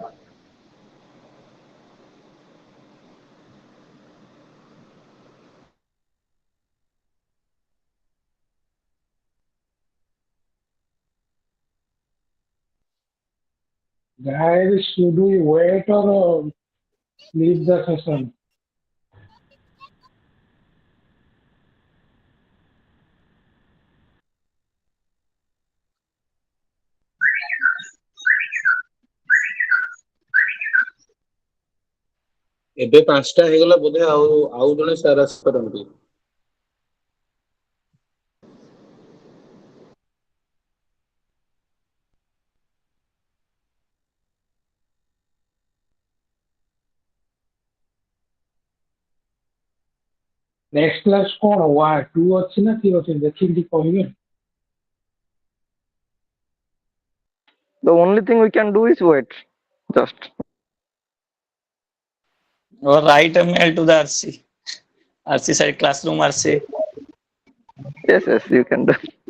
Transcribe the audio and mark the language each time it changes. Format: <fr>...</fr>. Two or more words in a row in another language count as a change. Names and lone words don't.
<en>Guys, should we wait or leave the session?</en> <or>ଏବେ 5ଟା ହେଇଗଲା ବୋଧେ ଆଉ ଜଣେ ସାର୍ ଆସିପାରନ୍ତି।</or> <en>Next class</en> <or>କଣ 2 ଅଛି ନା 3 ଅଛି ଦେଖିକି ଟିକେ କହିବେ।</or> <en>The only thing we can do is wait. Just. Or write a mail to the RC. RC side classroom RC. Yes, yes, you can do.</en>